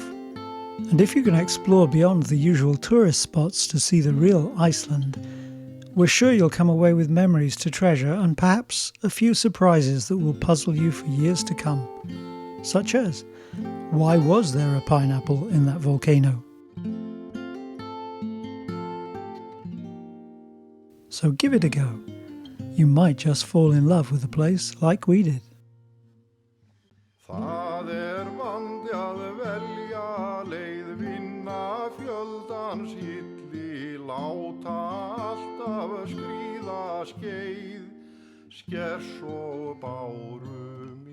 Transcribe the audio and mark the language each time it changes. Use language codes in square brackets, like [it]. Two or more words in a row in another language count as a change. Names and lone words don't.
[en] And if you can explore beyond the usual tourist spots to see the real Iceland, we're sure you'll come away with memories to treasure and perhaps a few surprises that will puzzle you for years to come. Such as, why was there a pineapple in that volcano? So give it a go. You might just fall in love with the place like we did. [is] Það vandi að velja leið vinna fjöldans hilli láta alltaf skríða skeið skers og báru